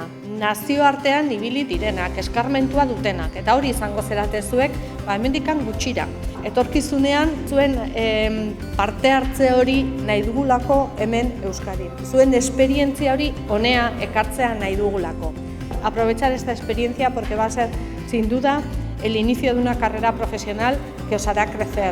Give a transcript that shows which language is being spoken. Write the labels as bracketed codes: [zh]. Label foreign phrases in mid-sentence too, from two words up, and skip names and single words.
[eu] Nazioartean ibili direnak, eskarmentua dutenak, eta hori izango zerate zuek, hemendikan gutxira. Etorkizunean zuen parte hartze hori nahi dugulako hemen Euskadin. Zuen esperientzia hori honea ekartzea nahi dugulako. [es] Aprovechar esta experiencia porque va a ser, sin duda, el inicio de una carrera profesional que os hará crecer.